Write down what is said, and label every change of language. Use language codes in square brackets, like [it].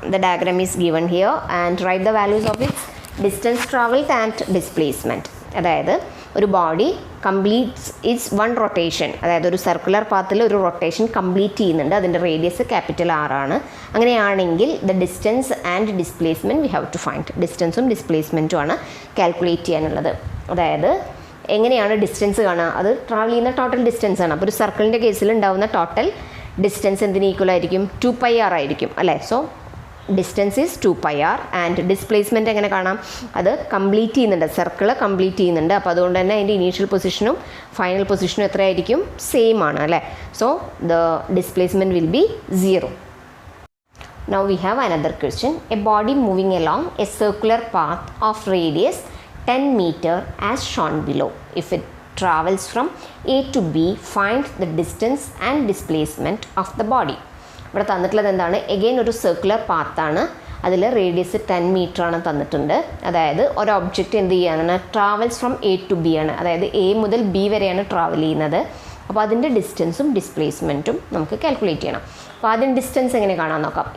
[en] The diagram is given here and write the values of its distance travelled and displacement. [ml] അതായത് ഒരു body completes it's 1 rotation, അതായത് ഒരു circular പാത്തിൽ ഒരു rotation complete ചെയ്യുന്നുണ്ട്. അതിൻ്റെ radius R ആണ്. അങ്ങനെയാണെങ്കിൽ [en] The distance and displacement we have to find. [ml] ഡിസ്റ്റൻസും ഡിസ്പ്ലേസ്മെൻറ്റും ആണ് കാൽക്കുലേറ്റ് ചെയ്യാനുള്ളത്. അതായത് എങ്ങനെയാണ് ഡിസ്റ്റൻസ് കാണുക, അത് ട്രാവൽ ചെയ്യുന്ന ടോട്ടൽ ഡിസ്റ്റൻസ് ആണ്. അപ്പോൾ ഒരു സർക്കിളിൻ്റെ കേസിൽ ഉണ്ടാവുന്ന ടോട്ടൽ ഡിസ്റ്റൻസ് എന്തിന് ഈക്വൽ ആയിരിക്കും, 2πr ആയിരിക്കും അല്ലേ. So [en] distance is 2πr [ml] and displacement എങ്ങനെ കാണാം, അത് കംപ്ലീറ്റ് ചെയ്യുന്നുണ്ട്, സർക്കിൾ കംപ്ലീറ്റ് ചെയ്യുന്നുണ്ട്. അപ്പോൾ അതുകൊണ്ട് തന്നെ അതിൻ്റെ ഇനീഷ്യൽ പൊസിഷനും ഫൈനൽ പൊസിഷനും എത്രയായിരിക്കും, സെയിം ആണ് അല്ലേ. [en] So the displacement will be 0. Now we have another question. A body moving along a circular path of radius 10 meter as shown below. If it travels from A to B, find the distance and displacement of the body. [ml] ഇവിടെ തന്നിട്ടുള്ളത് എന്താണ്, again ഒരു circular പാത്താണ്, അതിൽ radius 10 metre ആണ് തന്നിട്ടുണ്ട്. അതായത് ഒരു object എന്ത് ചെയ്യുകയാണ്, [en] travels from A to B [ml] ആണ്, അതായത് A മുതൽ B വരെയാണ് ട്രാവൽ ചെയ്യുന്നത്. അപ്പോൾ അതിൻ്റെ ഡിസ്റ്റൻസും ഡിസ്പ്ലേസ്മെൻറ്റും നമുക്ക് കാൽക്കുലേറ്റ് ചെയ്യണം. അപ്പോൾ അതിൻ്റെ ഡിസ്റ്റൻസ് എങ്ങനെ കാണാൻ നോക്കാം.